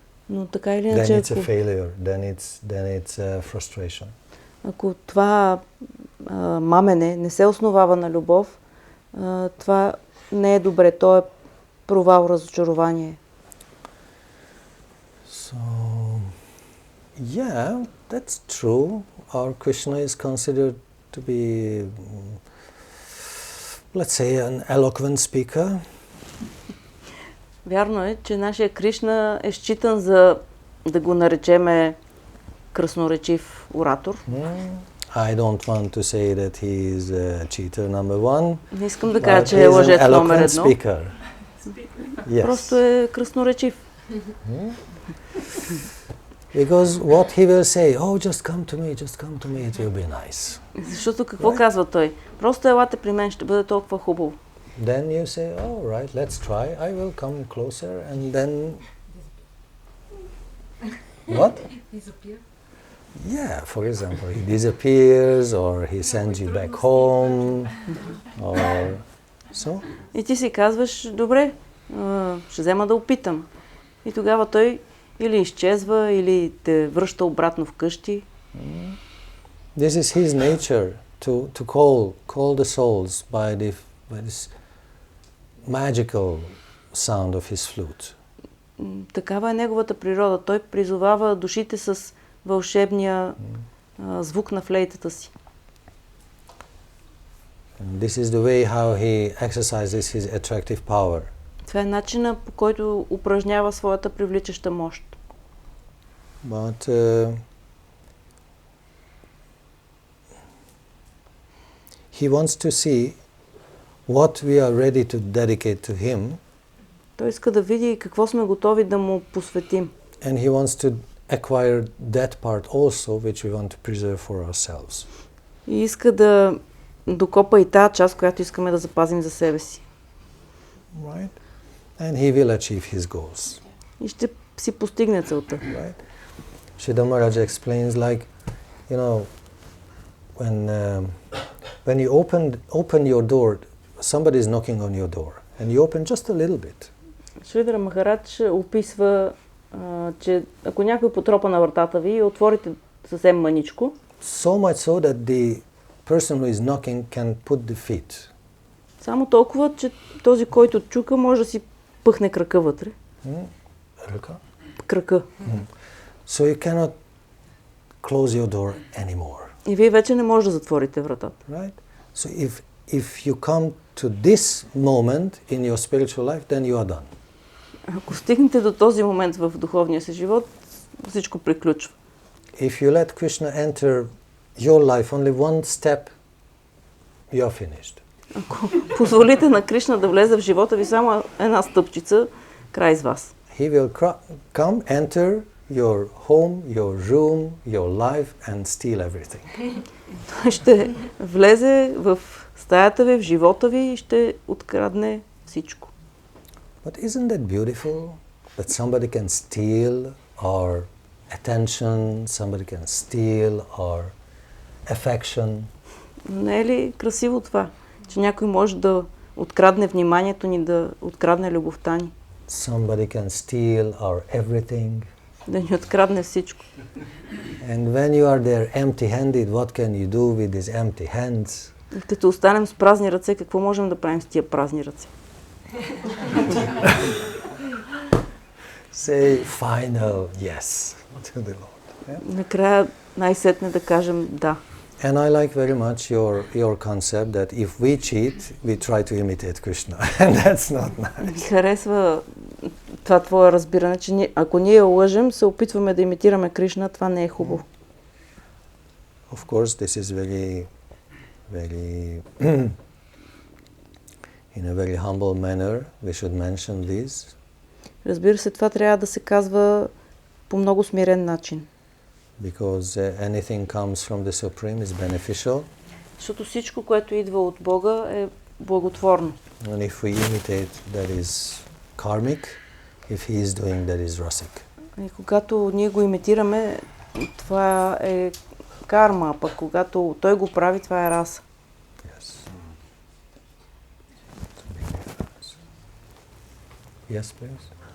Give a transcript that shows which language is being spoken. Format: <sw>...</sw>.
<bg>Но така или</bg> <en>Then</en> <bg>иначе,</bg> <en>it's a failure. Then it's frustration.</en> <bg>ако това мамене не се основава на любов, това не е добре. То е провал, разочарование.</bg> <en>So, yeah, that's true. Our Krishna is considered to be, let's say, an eloquent speaker.</en> <bg>Вярно е, че нашия Кришна е считан за, да го наречеме, красноречив оратор.</bg> <en>I don't want to say that he is a cheater number one.</en> <bg>Не искам да кажа, че е лъжец номер едно.</bg> <en>Yes.</en> <bg>Просто е красноречив.</bg> <en>Because what he will say, oh, just come to me, it will be nice.</en> <bg>Защото какво казва той? Просто елате при мен, ще бъде толкова хубаво.</bg> <en>Then you say, oh, right, let's try. I will come closer, and then what? Disappear. Yeah, for example, he disappears, or he sends you back home, or so.</en> <bg>И ти си казваш, добре, ще взема да опитам. И тогава той или изчезва, или те връща обратно вкъщи.</bg> <en>This is his nature, to call the souls by this magical sound of his flute.</en> <bg>Такава е неговата природа. Той призовава душите с вълшебния звук на флейтата си.</bg> <en>And this is the way how he exercises his attractive power.</en> <bg>Това е начинът, по който упражнява своята привличаща мощ.</bg> <en>But he wants to see what we are ready to dedicate to him.</en> <bg>Той иска да види какво сме готови да му посветим.</bg> <en>And he wants to acquire that part also which we want to preserve for ourselves.</en> <bg>И иска да докопа и тази част, която искаме да запазим за себе си.</bg> <en>Right? And he will achieve his goals.</en> <bg>И ще си постигне целта.</bg> <en>Right? Sridhar Maharaj explains like, you know, when you open your door, somebody is knocking on your door, and you open just a little bit.</en> <bg>Шридхар Махарадж описва, че ако някой потропа на вратата ви и отворите съвсем мъничко,</bg> <en>So much so that the person who is knocking can put the feet.</en> <bg>Само толкова, че този, който чука, може да си пъхне крака вътре. Крака.</bg> <en>So you cannot close your door anymore.</en> <bg>И вие вече не може да затворите вратата.</bg> <en>Right? So if you come to this moment in your spiritual life, then you are done.</en> <bg>Ако стигнете до този момент в духовния си живот, всичко приключва.</bg> <en>If you let Krishna enter your life only one step, you are finished.</en> <bg>Ако позволите на Кришна да влезе в живота ви само една стъпчица, край с вас.</bg> <en>he will come, enter your home, your room, your life and steal everything.</en> <bg>Той ще влезе в стаята ви, в живота ви и ще открадне всичко.</bg> <en>But isn't that beautiful? That somebody can steal our attention, somebody can steal our affection.</en> <bg>Не е ли красиво това, че някой може да открадне вниманието ни, да открадне любовта ни?</bg> <en>Somebody can steal our everything.</en> <bg>Да ни открадне всичко.</bg> <en>And when you are there empty-handed, what can you do with these empty hands?</en> <bg>И като останем с празни ръце, какво можем да правим с тия празни ръце?</bg> <en>Say final yes to the Lord. Yeah?</en> <bg>Накрая най-сетне да кажем да.</bg> <en>And I like very much your concept that if we cheat, we try to imitate Krishna. And that's not nice.</en> <bg>Ми харесва това твое разбиране, че ако ние лъжем, се опитваме да имитираме Кришна, това не е хубаво.</bg> <en>Of course, this is very, very, in a very humble manner, we should mention this.</en> <bg>Разбира се, това трябва да се казва по много смирен начин.</bg> <en>Because anything comes from the Supreme is beneficial.</en> <bg>Защото всичко, което идва от Бога, е благотворно.</bg> <en>And if we imitate, that is karmic. If he is doing, that is rasic.</en> <bg>И когато ние го имитираме, това е карма, а пък когато той го прави, това е раса.</bg> <en>Yes. Yes, please.</en>